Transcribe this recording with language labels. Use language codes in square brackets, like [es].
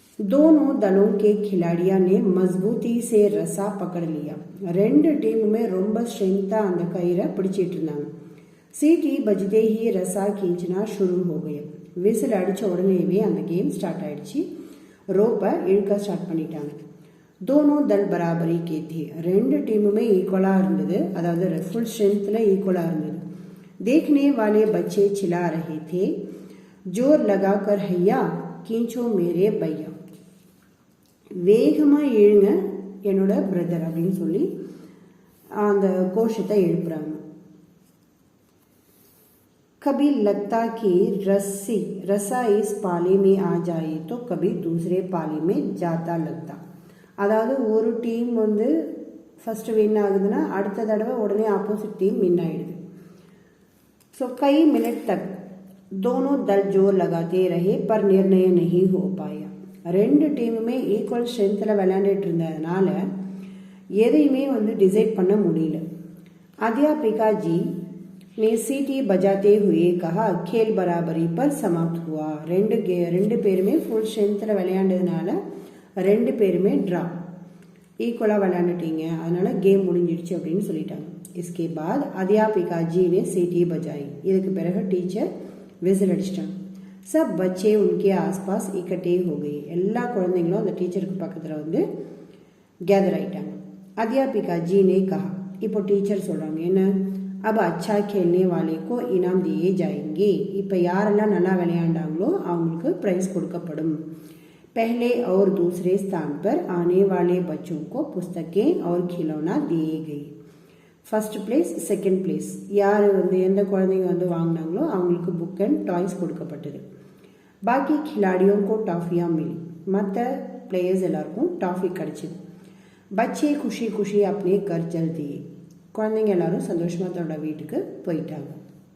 [hi] दोनों दलों के खिलाड़ियों ने मजबूती से रसा पकड़ लिया. [ta] 2 டீமுமே ரொம்ப ஸ்ட்ரென்த்தா அந்த கயிறை பிடிச்சிட்டு இருந்தாங்க. [hi] सीटी बजते ही रसा खींचना शुरू हो गया. [ta] விசில் அடிச்ச உடனேவே அந்த கேம் ஸ்டார்ட் ஆயிடுச்சு. ரோப்பை இழுக்க ஸ்டார்ட் பண்ணிட்டாங்க. [hi] दोनों दल बराबरी के थे. [ta] 2 டீமுமே ஈக்குவலா இருந்தது, அதாவது ஃபுல் ஸ்ட்ரென்த்ல ஈக்குவலா இருந்தது. [hi] देखने वाले बच्चे चिल्ला रहे थे, जोर लगाकर हैया खींचो मेरे भैया. [ta] வேகமாக எழுங்க என்னோட பிரதர் அப்படின்னு சொல்லி அந்த கோஷத்தை எழுப்புறாங்க. [hi] कभी लगता कि रसा इस पाले में आ जाए तो कभी दूसरे पाले में जाता लगता. [ta] அதாவது ஒரு டீம் வந்து ஃபர்ஸ்ட் வின் ஆகுதுன்னா அடுத்த தடவை உடனே ஆப்போசிட் டீம் வின் ஆயிடுது. [hi] ஸோ कई मिनट तक दोनों दल जोर लगाते रहे पर निर्णय नहीं हो पाया. [ta] ரெண்டு டீமுமே ஈக்குவல் ஸ்ட்ரென்த்தில் விளையாண்டுட்டு இருந்ததுனால எதையுமே வந்து டிசைட் பண்ண முடியல. [hi] अध्यापिका जी ने सीटी बजाते हुए कहा खेल बराबरी पर समाप्त हुआ. [ta] ரெண்டு பேருமே ஃபுல் ஸ்ட்ரென்த்தில் விளையாண்டதுனால ரெண்டு பேருமே ட்ரா, ஈக்குவலாக விளையாண்டுட்டீங்க, அதனால கேம் முடிஞ்சிடுச்சு அப்படின்னு சொல்லிட்டாங்க. [hi] इसके बाद अध्यापिका जी ने सीटी बजाई. [ta] இதுக்கு பிறகு டீச்சர் விசில் அடிச்சிட்டாங்க. [hi] सब बच्चे उनके आसपास इकट्ठे हो गए. [ta] எல்லா குழந்தைங்களும் அந்த டீச்சருக்கு பக்கத்தில் வந்து கேதர் ஆயிட்டாங்க. [hi] अध्यापिका जी ने कहा, [ta] இப்போ டீச்சர் சொல்கிறாங்க என்ன, [hi] अब अच्छा खेलने वाले को इनाम दिए जाएंगे. [ta] இப்போ யாரெல்லாம் நல்லா விளையாண்டாங்களோ அவங்களுக்கு ப்ரைஸ் கொடுக்கப்படும். [hi] पहले और दूसरे स्थान पर आने वाले बच्चों को पुस्तकें और खिलौना दिए गए. [ta] ஃபர்ஸ்ட் பிளேஸ், செகண்ட் பிளேஸ் யார் வந்து எந்த குழந்தைங்க வந்து வாங்கினாங்களோ அவங்களுக்கு புக் அண்ட் டாய்ஸ் கொடுக்கப்பட்டது. [hi] பாக்கி खिलाड़ियों को टॉफियां मिली. [ta] மற்ற பிளேயர்ஸ் எல்லாருக்கும் டாஃபி கிடைச்சிது. [hi] बच्चे खुशी खुशी अपने घर चल दिए. [ta] குழந்தைங்க எல்லாரும் சந்தோஷமாக தன்னோட வீட்டுக்கு போயிட்டாங்க.